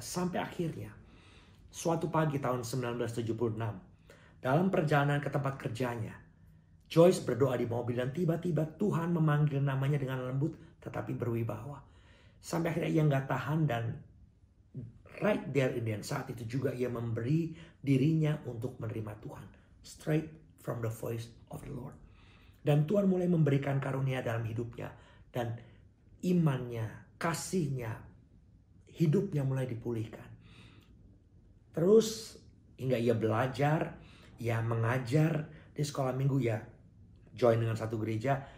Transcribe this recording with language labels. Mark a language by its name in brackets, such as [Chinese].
[Indonesian] Sampai akhirnya, suatu pagi tahun 1976, dalam perjalanan ke tempat kerjanya, Joyce berdoa di mobil dan tiba-tiba Tuhan memanggil namanya dengan lembut tetapi berwibawa. Sampai akhirnya ia nggak tahan dan [English] right there in the end, [Indonesian] saat itu juga ia memberi dirinya untuk menerima Tuhan. [English] Straight from the voice of the Lord. [Indonesian] Dan Tuhan mulai memberikan karunia dalam hidupnya. Dan imannya, kasihnya, hidupnya mulai dipulihkan. Terus hingga ia belajar, ia mengajar di sekolah minggu, ya join dengan satu gereja.